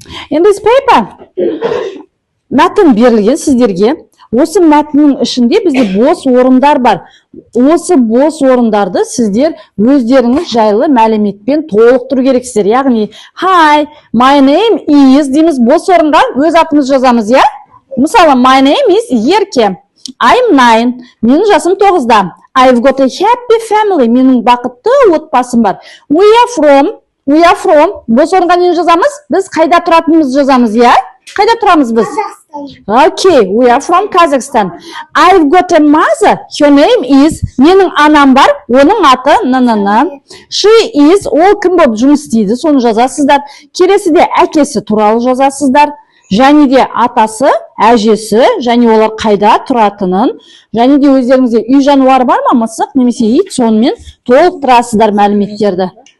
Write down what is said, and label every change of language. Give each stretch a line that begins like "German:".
English: In this paper,
Kazakh: мәтін берілген сіздерге. Осы мәтіннің ішінде бізде бос орындар бар. Осы бос орындарды сіздер өздеріңіз жайлы мәліметпен толықтыру керексіздер. Яғни,
English: hi, my name is
Kazakh: дейміз, бос орынға өз атымыз жазамыз, иә? Мысалы,
English: my name is Ерке. I'm 9.
Kazakh: Менің жасым 9-да.
English: I've got a happy family.
Kazakh: Менің бақытты отбасым бар.
English: We are from.
Kazakh: Бос орынға нені жазамыз? Біз қайда тұратынымызды жазамыз, иә? Қайда тұрамыз біз?
English: Okay, we are from Kazakhstan. I've got a mother. Her name is.
Kazakh: Менің анам бар. Оның аты
English: She is.
Kazakh: Ол кім болып жұмыс істейді? Соны жазасыздар. Келесіде әкесі туралы жазасыздар. Және де атасы, әжесі, және олар қайда тұратынын, және де өздеріңізде үй жануары бар ма, мысық немесе ит, сонымен толықтырасыздар мәліметтерді.